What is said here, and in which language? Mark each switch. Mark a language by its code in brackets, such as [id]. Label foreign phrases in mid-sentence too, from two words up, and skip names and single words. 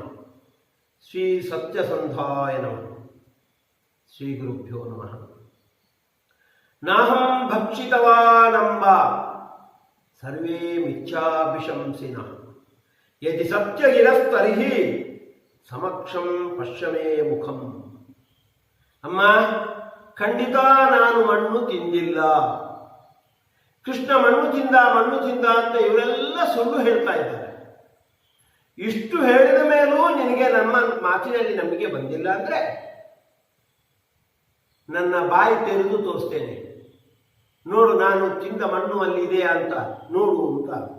[sa] श्री सत्यसन्धाय नमः। श्री गुरुभ्यो नमः। नाहं भक्षितवानम्ब सर्वे मिथ्याभिशंसिनः यदि सत्यगिरस्तर्हि समक्षं पश्य मे मुखम्। [kn] अम्म ಖಂಡಿತ ನಾನು ಮಣ್ಣು ತಿಂದಿಲ್ಲ, ಕೃಷ್ಣ ಮಣ್ಣು ತಿಂದ ಅಂತ ಇವರೆಲ್ಲ ಸುಳ್ಳು ಹೇಳ್ತಾ ಇದ್ದಾರೆ. ಇಷ್ಟು ಹೇಳಿದ ಮೇಲೂ ನಿನಗೆ ನಮ್ಮ ಮಾತಿನಲ್ಲಿ ನಂಬಿಕೆ ಬಂದಿಲ್ಲ ಅಂದ್ರೆ ನನ್ನ ಬಾಯಿ ತೆರೆದು ತೋರಿಸ್ತೇನೆ, ನೋಡು ನಾನು ತಿಂದ ಮಣ್ಣು ಅಲ್ಲಿದೆ ಅಂತ ನೋಡು ಅಂತ.